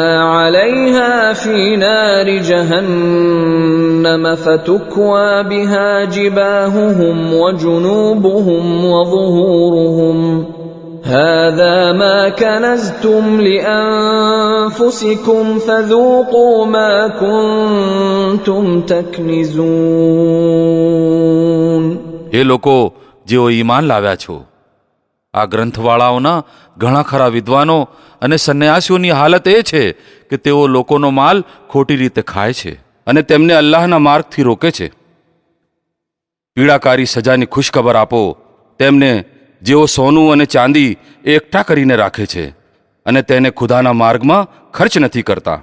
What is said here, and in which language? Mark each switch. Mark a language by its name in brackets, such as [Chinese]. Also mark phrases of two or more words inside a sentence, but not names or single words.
[Arabic] عليها في نار جهنم فتكوى بها جباههم وجنوبهم وظهورهم هذا ما كنزتم لأنفسكم فذوقوا ما كنتم تكنزون. [Gujarati] એ લોકો જેઓ ઈમાન લાવ્યા છો, આ ગ્રંથવાળાઓના ઘણા ખરા વિદ્વાનો અને સંન્યાસીઓની હાલત એ છે કે તેઓ લોકોનો માલ ખોટી રીતે ખાય છે અને તેમને અલ્લાહના માર્ગથી રોકે છે. પીડાકારી સજાની ખુશખબર આપો તેમને જેઓ સોનું અને ચાંદી એકઠા કરીને રાખે છે અને તેને ખુદાના માર્ગમાં ખર્ચ નથી કરતા.